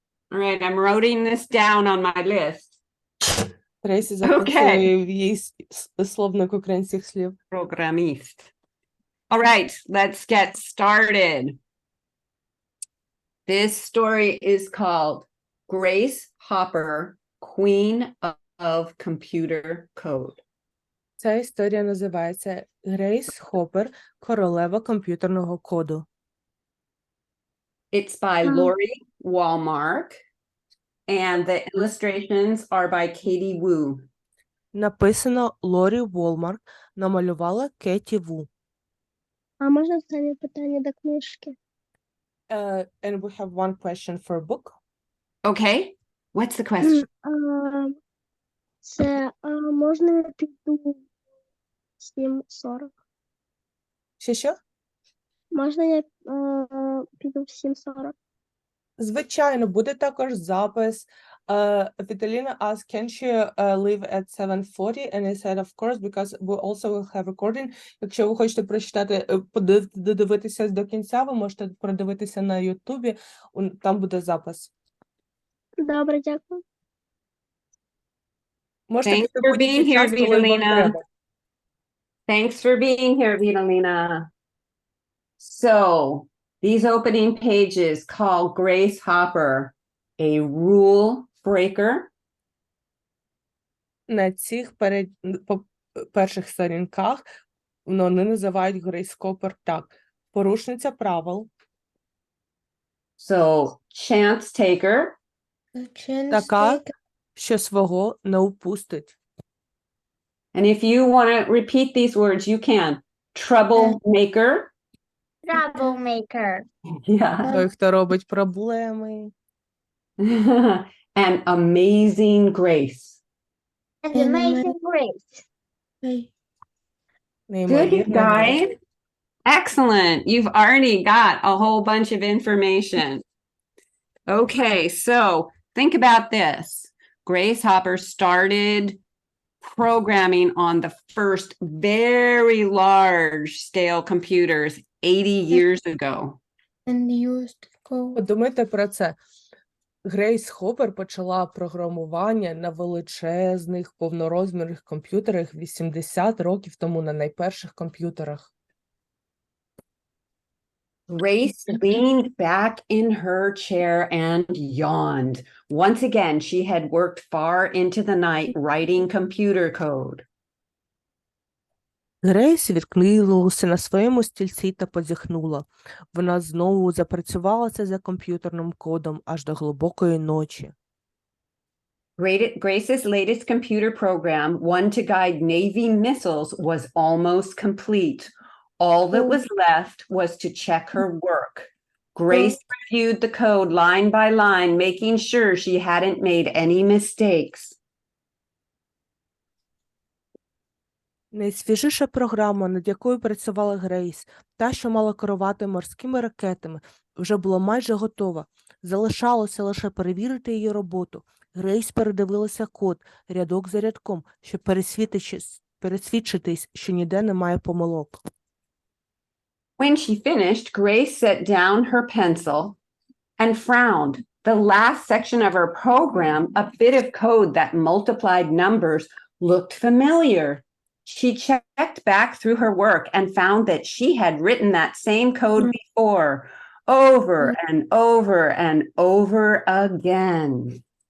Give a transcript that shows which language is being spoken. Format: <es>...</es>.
<en>All right, I'm writing this down on my list.</en> <uk>Трейсі записує в її словник українських слів. Programist.</uk> <en>All right, let's get started. This story is called Grace Hopper, Queen of Computer Code.</en> <uk>Ця історія називається Грейс Хоппер, королева комп'ютерного коду.</uk> <en>It's by Lori Walmark, and the illustrations are by Katie Wu.</en> <uk>Написано Лорі Волмарк, намалювала Кеті Ву. А можна останнє питання до книжки?</uk> <en>And we have one question for a book. Okay, what's the question?</en> <uk>Це можна я піду 7:40? Що? Можна я піду в 7:40? Звичайно, буде також запис.</uk> <en>Віталіна asked, can she leave at 7:40? And I said, of course, because we also will have recording.</en> <uk>Якщо ви хочете прочитати, додивитися до кінця, ви можете продивитися на Ютубі, там буде запис. Добре, дякую. Можете</uk> <en>Thanks for being here, Vitalina. Thanks for being here, Vitalina. So, these opening pages call Grace Hopper a rule breaker.</en> <uk>На цих перших сторінках вони називають Грейс Хоппер так. Порушниця правил.</uk> <en>So, chance taker.</en> <uk>Така, що свого не упустить.</uk> <en>And if you want to repeat these words, you can. Troublemaker. Troublemaker. Yeah.</en> <uk>Той, хто робить проблеми.</uk> <en>And amazing grace. And amazing grace. Good,</en> <uk>Неймовірна</uk> <en>guys.</en> <uk>Грейс.</uk> <en>Excellent. You've already got a whole bunch of information. Okay, so think about this. Grace Hopper started programming on the first very large scale computers 80 years ago. And used code.</en> <uk>Подумайте про це. Грейс Хоппер почала програмування на величезних повнорозмірних комп'ютерах 80 років тому на найперших комп'ютерах.</uk> <en>Grace leaned back in her chair and yawned. Once again, she had worked far into the night writing computer code.</en> <uk>Грейс відкинулася на своєму стільці та позіхнула. Вона знову запрацювалася за комп'ютерним кодом аж до глибокої ночі.</uk> <en>Grace's latest computer program, one to guide Navy missiles, was almost complete. All that was left was to check her work. Grace reviewed the code line by line, making sure she hadn't made any mistakes.</en> <uk>Найсвіжіша програма, над якою працювала Грейс, та, що мала керувати морськими ракетами, вже була майже готова. Залишалося лише перевірити її роботу. Грейс передивилася код, рядок за рядком, щоб пересвідчитись, що ніде немає помилок.</uk> <en>When she finished, Grace set down her pencil and frowned. The last section of her program, a bit of code that multiplied numbers, looked familiar. She checked back through her work and found that she had written that same code before, over and over and over again.</en>